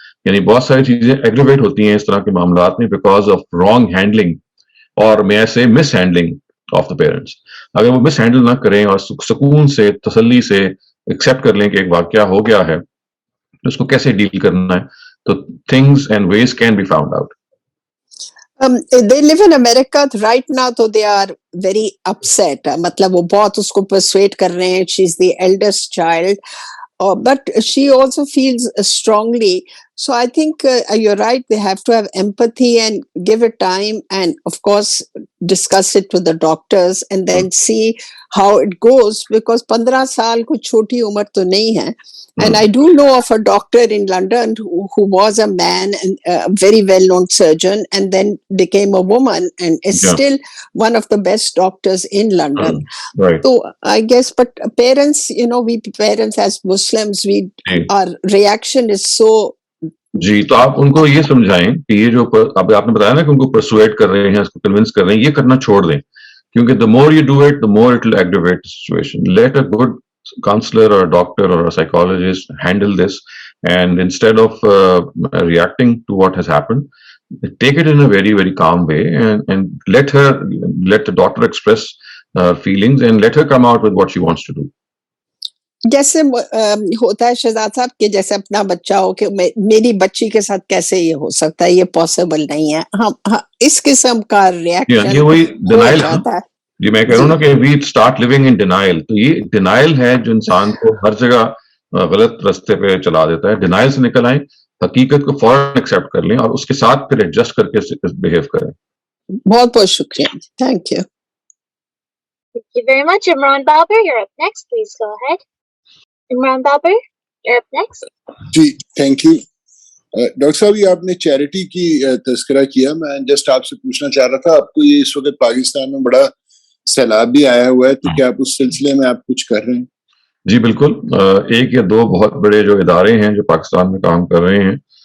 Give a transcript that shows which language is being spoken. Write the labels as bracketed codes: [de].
[ur] یعنی بہت ساری چیزیں ایگریویٹ ہوتی ہیں اس طرح کے معاملات میں [en] because of wrong handling [ur] اور میں سے [en] Mishandling of the parents. [ur] اگر وہ مس ہینڈل نہ کریں اور سکون سے, تسلی سے ایکسیپٹ کر لیں کہ ایک واقعہ ہو گیا ہے, اس کو کیسے ڈیل کرنا ہے, تو [en] things and ways can be found out. They live in America right now, so they are very upset. [ur] مطلب وہ بہت اس کو persuade کر رہے ہیں. [en] She's the eldest child. But she also feels strongly. So I think you're right. They have to have empathy and give it time, and of course discuss it with the doctors and then see how it goes, because [ur] 15 saal ko choti umar to nahi hai. [en] And I do know of a doctor in London who was a man and a very well-known surgeon, and then became a woman and is still one of the best doctors in London. Right. So I guess, but parents, you know, we parents as Muslims, our reaction is so. [ur] جی, تو آپ ان کو یہ سمجھائیں کہ یہ جو اب آپ نے بتایا نا کہ ان کو پرسویٹ کر رہے ہیں, اس کو کنونس کر رہے ہیں, یہ کرنا چھوڑ دیں, کیونکہ [en] the more you do it, the more it will aggravate the situation. Let a good counselor or a doctor or a psychologist handle this, and instead of reacting to what has happened, take it in a very, very calm way, and let the doctor express feelings and let her come out with what she wants to do. [ur] جیسے ہوتا ہے شہزاد صاحب کہ جیسے اپنا بچہ ہو کہ میری بچی کے ساتھ کیسے یہ ہو سکتا ہے, یہ پاسبل نہیں ہے. ہم اس قسم کا ریئیکشن وہی ڈینائل ہے. جی میں کہہ رہا ہوں نا کہ [en] We start living in denial. [ur] تو یہ ڈینائل ہے جو انسان کو ہر جگہ غلط رستے پہ چلا دیتا ہے. ڈینائل سے نکل آئیں, حقیقت کو فوراً ایکسیپٹ کر لیں اور اس کے ساتھ پھر ایڈجسٹ کر کے بہیو کریں. بہت بہت شکریہ. Thank you. [en] Thank you very much. Imran Babar, you're up next. Please go ahead. Imran Babar, you're up next. [ur] جی thank you. Doctor صاحب یہ آپ نے چیریٹی کی تذکرہ کیا, میں جسٹ آپ سے پوچھنا چاہ رہا تھا, آپ کو یہ اس وقت پاکستان میں بڑا سیلاب بھی آیا ہوا ہے, تو کیا آپ اس سلسلے میں آپ کچھ کر رہے ہیں؟ جی بالکل. ایک یا دو بہت بڑے جو ادارے ہیں جو پاکستان میں کام کر رہے ہیں,